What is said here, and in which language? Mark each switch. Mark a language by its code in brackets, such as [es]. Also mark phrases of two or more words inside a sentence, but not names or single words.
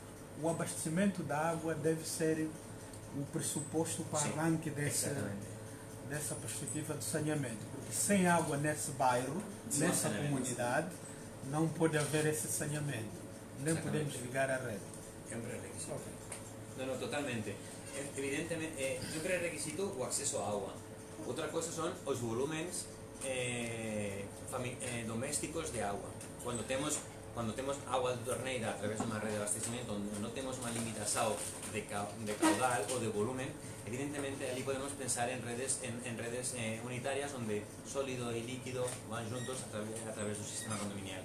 [pt] O abastecimento da água deve ser o pressuposto para o arranque dessa perspectiva de saneamento. Porque sem água nesse bairro, nessa comunidade, não pode haver esse saneamento. Nem podemos ligar a rede. É um pré-requisito. [gl] No, totalmente. Evidentemente, un pré-requisito o acceso a agua. Outra cosa son os volúmenes domésticos de agua. Cuando temos agua de torneira a través de unha rede de abastecimiento onde non temos unha limitación de caudal ou de volumen, evidentemente ali podemos pensar en redes unitarias onde sólido e líquido van juntos a través do sistema condominial.